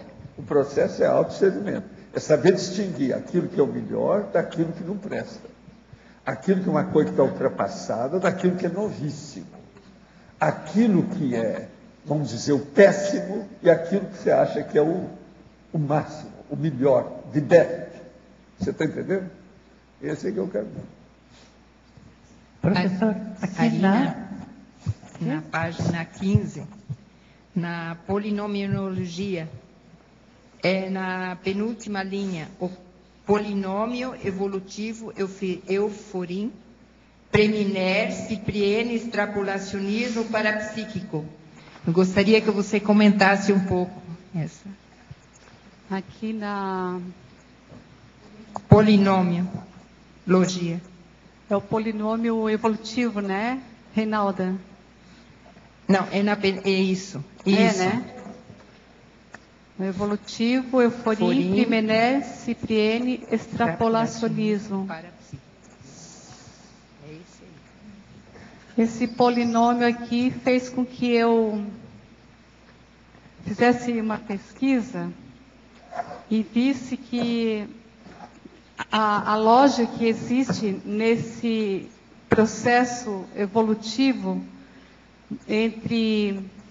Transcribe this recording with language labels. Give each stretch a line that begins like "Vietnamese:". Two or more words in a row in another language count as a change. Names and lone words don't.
Portuguese: O processo é autodiscernimento. É saber distinguir aquilo que é o melhor daquilo que não presta. Aquilo que é uma coisa que está ultrapassada daquilo que é novíssimo. Aquilo que é, vamos dizer, o péssimo e aquilo que você acha que é o máximo, o melhor,
English: the best.
Portuguese: Você está entendendo? Esse é que eu quero ver. Professor, aqui na página 15, na polinomiologia, na penúltima linha, o polinômio evolutivo euforim, preminer, cipriene, extrapolacionismo parapsíquico. Eu gostaria que você comentasse um pouco essa. Aqui na polinomiologia. É o polinômio evolutivo, né, Reinalda? Não, é isso. Isso. É, né? O evolutivo, euforim, primené, cipriene, extrapolacionismo. Esse polinômio aqui fez com que eu fizesse uma pesquisa e visse que a lógica que existe nesse processo evolutivo entre...